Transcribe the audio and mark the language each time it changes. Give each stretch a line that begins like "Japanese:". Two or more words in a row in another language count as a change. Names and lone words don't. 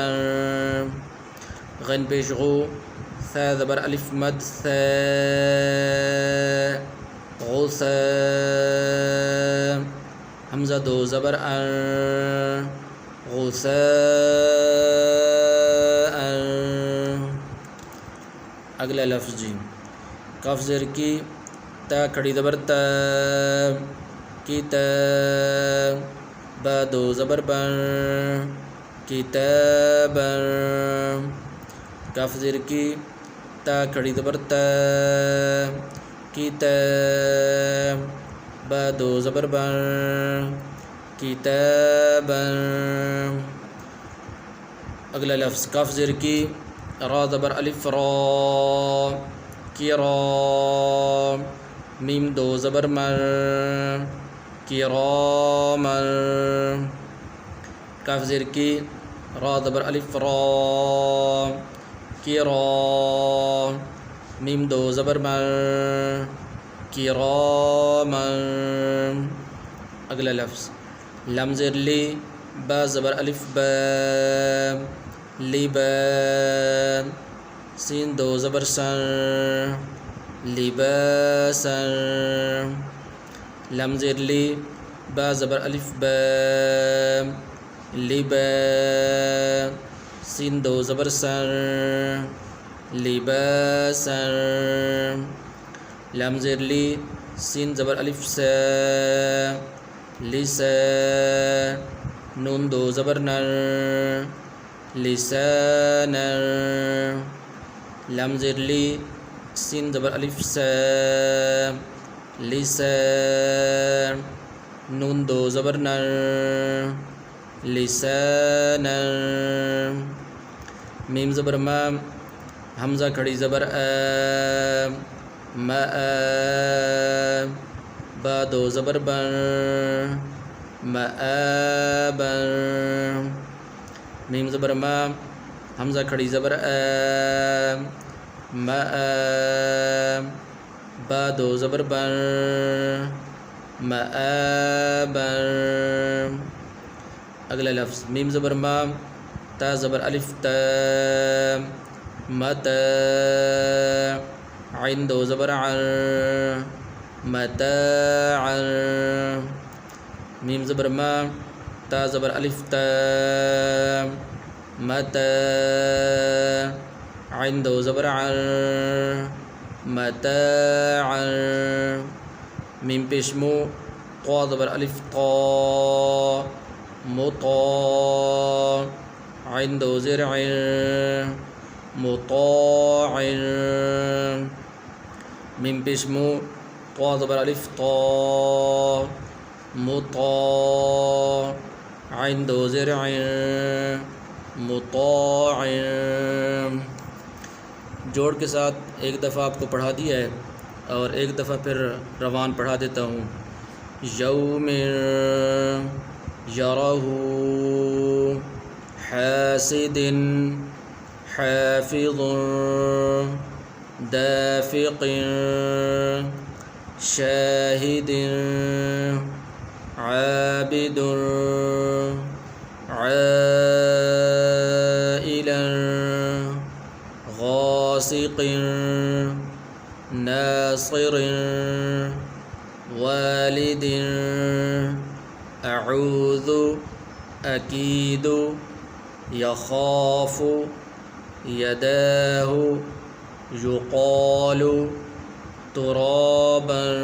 Urdu: غین پیش غو ثا زبر الف مد ثا غثا. حمزہ دو زبر ان غثاء. اگلا لفظ جی کاف زیر کی تا کھڑی زبر تا کتاب. با دو زبر بن کتابا. کاف زیر کی تا کھڑی زبر تا کتاب. با دو زبر بن کتابا. اگلا لفظ کاف زیر کی را زبر الف را کرام. میم دو زبر مر کراما. کاف زیر کی را زبر الف را کرام، میم دو زبر مر، کرامن۔ اگلا لفظ لام زیر لی، با زبر الف با، لبا، سین دو زبر سر، لباسا۔ لام زیر لی، با زبر الف با، لبا، سین دو زبر سر، لباسا۔ لام زیر لی، سین زبر الف سا، لسا، نون دو زبر نر، لسانا۔ لام زیر لی، سین زبر الف سا، لسا، نون دو زبر نر، لسانا۔ میم زبر ما، حمزہ کھڑی زبر آ، ما، با دو زبر بر، مآبا۔ میم زبر ما، حمزہ کھڑی زبر آ، ما، با دو زبر بر، مآبا۔ اگلا لفظ میم زبر ما، تا زبر الف تا، متا، عین دو زبر عر، متاعا۔ میم زبر ما، تا زبر الف تا، متا، عین دو زبر عر، متاعا۔ میم پیش مو، طا زبر الف طا، مطا، عین دو زیر عر، مطاع۔ میم پیش مو، طا زبر الف طا، مطا، عین دو زیر عر، مطاع۔ جوڑ کے ساتھ ایک دفعہ آپ کو پڑھا دیا ہے اور ایک دفعہ پھر روان پڑھا دیتا ہوں۔
Arabic: یوم یرہ، حاسد، حافظ، دافق، شاہد، عابد، عائل، غاسق، ناصر، والد، اعوذ، اکید، یخاف، یداہ، یقال، ترابا،